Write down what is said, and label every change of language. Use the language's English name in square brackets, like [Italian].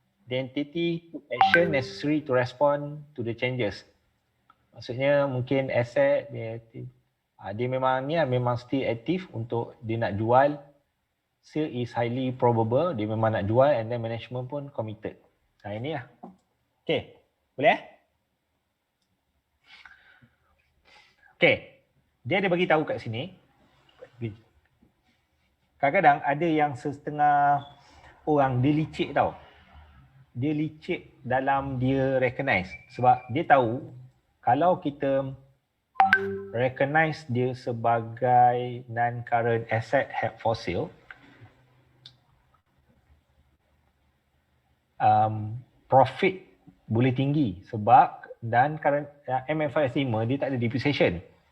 [English] The entity took action necessary to respond to the changes. [Malay] Maksudnya mungkin aset dia memang still aktif untuk dia nak jual. [English] Sale is highly probable, [Malay] dia memang nak jual, [English] and then management pun committed. [Malay] Ini lah. Okay, boleh Okay, dia ada bagi tahu kat sini. Kadang-kadang ada yang setengah orang dia licik tau. Dia licik dalam dia recognize. Sebab dia tahu kalau kita recognize dia sebagai [English] non-current asset held for sale, [Malay] profit boleh tinggi sebab dan current MFRS 5 dia tak ada depreciation.